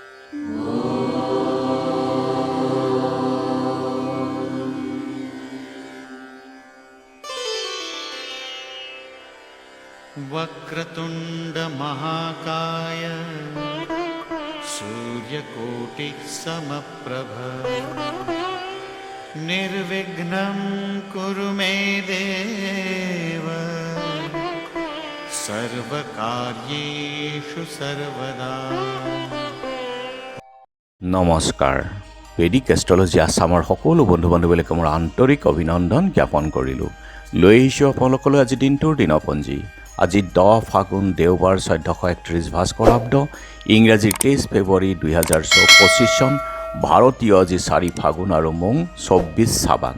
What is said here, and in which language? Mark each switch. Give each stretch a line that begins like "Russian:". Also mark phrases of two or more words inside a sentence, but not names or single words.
Sanskrit: वक्रतुंड महाकाय सूर्यकोटि समप्रभ निर्विघ्नं कुरु मे देव सर्वकार्येषु सर्वदा।
Assamese: নমস্কাৰ। বেদিক এষ্ট্ৰলজি আছামৰ সকলো বন্ধু বান্ধৱীলৈকে মোৰ আন্তৰিক অভিনন্দন জ্ঞাপন কৰিলোঁ। লৈ আহিছোঁ আপোনালোকলৈ আজি দিনটোৰ দিনপঞ্জী। আজি 10 ফাগুন দেওবাৰ 1431 ভাস্কৰাব্দ, ইংৰাজীৰ 23 ফেব্ৰুৱাৰী 2025 চন, ভাৰতীয় আজি 4 ফাগুন আৰু মোং 24 চাবান।